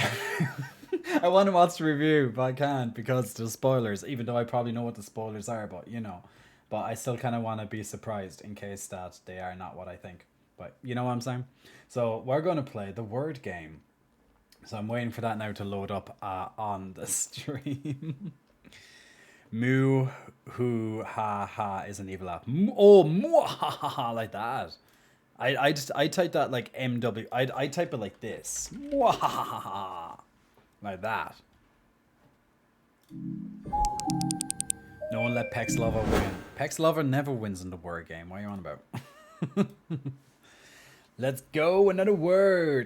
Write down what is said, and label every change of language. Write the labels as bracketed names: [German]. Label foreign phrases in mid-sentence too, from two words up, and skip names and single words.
[English] I want to watch the review, but I can't because there's spoilers. Even though I probably know what the spoilers are, but you know, but I still kind of want to be surprised in case that they are not what I think. But you know what I'm saying. So we're going to play the word game. So I'm waiting for that now to load up on the stream. Moo hoo ha ha is an evil laugh. Oh, moo ha ha ha, like that. I type that like MW. I type it like this. Mwahaha. Like that. No one let Pex Lover win. Pex Lover never wins in the word game. What are you on about? Let's go, another word.